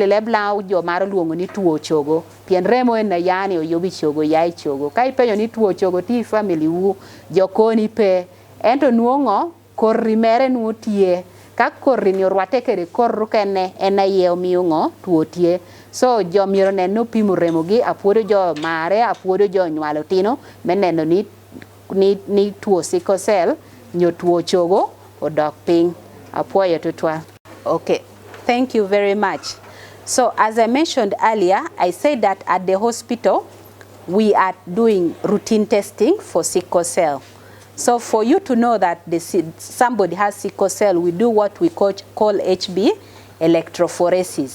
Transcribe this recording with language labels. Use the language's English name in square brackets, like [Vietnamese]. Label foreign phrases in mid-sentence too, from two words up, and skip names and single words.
[Luo (Kenya and Tanzania)] le blau jo mar luongo ni tuo chogo pien remo en yani oyobi chogo yai chogo kai penyo ni tuo chogo ti family wu jokoni pe ento nuongo korri mere nuo tie ka korri ni orwate kere korru kene ena ye omiyo tuo tie so jo miro neno pimo remo gi apuodo jo mare apuodo jo nywalo tino meneno ni tuo [English] sickle cell [Luo (Kenya and Tanzania)] nyo tuo chogo odok piny apuoyo tutwa. [English] Okay, thank you very much. So as I mentioned earlier, I said that at the hospital we are doing routine testing for sickle cell. So for you to know that somebody has sickle cell, we do what we call HB electrophoresis.